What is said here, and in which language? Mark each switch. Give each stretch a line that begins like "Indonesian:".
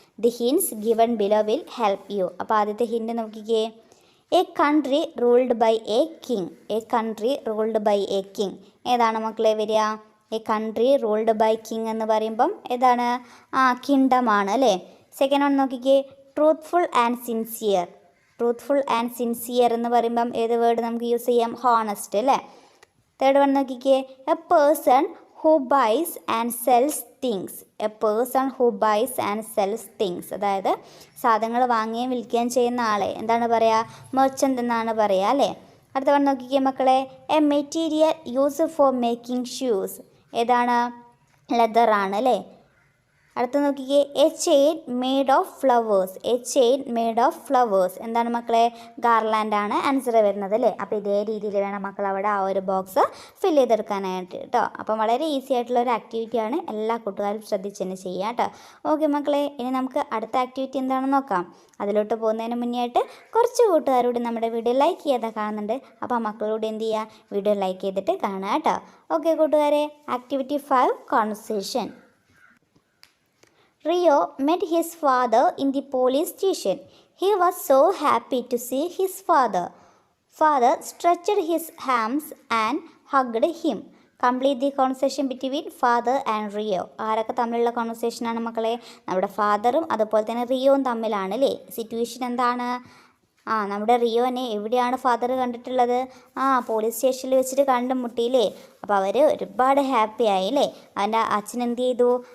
English: The hints given below will help you.
Malayalam: അപ്പോൾ ആദ്യത്തെ hint നോക്കിക്കേ.
English: A country ruled by a king. A country ruled by a king
Malayalam: ഏതാണ് മക്കളെ വരിക?
English: a country ruled by king
Malayalam: എന്ന് പറയുമ്പം ഏതാണ്? കിങ്ഡമാണ് അല്ലേ. സെക്കൻഡ് വൺ നോക്കിക്കേ.
English: Truthful and sincere.
Malayalam: Truthful and sincere എന്ന് പറയുമ്പം ഏത് വേർഡ് നമുക്ക് യൂസ് ചെയ്യാം? ഹോണസ്റ്റ് അല്ലേ. തേർഡ് വൺ നോക്കിക്കേ.
English: A person who buys and sells things. A person who buys and sells things.
Malayalam: അതായത് സാധനങ്ങൾ വാങ്ങുകയും വിൽക്കുകയും ചെയ്യുന്ന ആളെ എന്താണ് പറയുക? മെർച്ചൻ്റ് എന്നാണ് പറയുക അല്ലേ. അടുത്ത വൺ നോക്കിക്കേ മക്കളെ.
English: A material use for making shoes.
Malayalam: ഏതാണ്? ലെതറാണ് അല്ലേ. അടുത്ത നോക്കിക്കേ.
English: A chain made of flowers. A chain made of flowers
Malayalam: എന്താണ് മക്കളെ? ഗാർലാൻഡ് ആണ് ആൻസർ വരുന്നത് അല്ലേ. അപ്പോൾ ഇതേ രീതിയിൽ വേണം മക്കൾ അവിടെ ആ ഒരു ബോക്സ് ഫില്ല് ചെയ്തെടുക്കാനായിട്ട് കേട്ടോ. അപ്പം വളരെ ഈസി ആയിട്ടുള്ള ഒരു ആക്ടിവിറ്റിയാണ്, എല്ലാ കൂട്ടുകാരും ശ്രദ്ധിച്ച് തന്നെ ചെയ്യാം കേട്ടോ. ഓക്കെ മക്കളെ, ഇനി നമുക്ക് അടുത്ത ആക്ടിവിറ്റി എന്താണെന്ന് നോക്കാം. അതിലോട്ട് പോകുന്നതിന് മുന്നേ ആയിട്ട് കുറച്ച് കൂട്ടുകാരോട് നമ്മുടെ വീഡിയോ ലൈക്ക് ചെയ്യാതെ കാണുന്നുണ്ട്. അപ്പോൾ ആ മക്കളോട് എന്ത് ചെയ്യുക, വീഡിയോ ലൈക്ക് ചെയ്തിട്ട് കാണുക കേട്ടോ. ഓക്കെ കൂട്ടുകാരെ, activity 5 conversation.
English: Rio met his father in the police station. He was so happy to see his father. Father stretched his arms and hugged him. Complete the conversation between father and Rio.
Malayalam: ആരൊക്കെ തമ്മിലുള്ള കോൺവെർസേഷനാണ് മക്കളെ? നമ്മുടെ ഫാദറും അതുപോലെ തന്നെ റിയോയും തമ്മിലാണ് അല്ലേ. Situation എന്താണ്? നമ്മുടെ റിയോനെ എവിടെയാണ് ഫാദർ കണ്ടിട്ടുള്ളത്? പോലീസ് സ്റ്റേഷനിൽ വെച്ചിട്ട് കണ്ടുമുട്ടിയില്ലേ. അപ്പോൾ അവർ ഒരുപാട് ഹാപ്പി ആയില്ലേ. അവൻ്റെ അച്ഛൻ എന്ത് ചെയ്തു?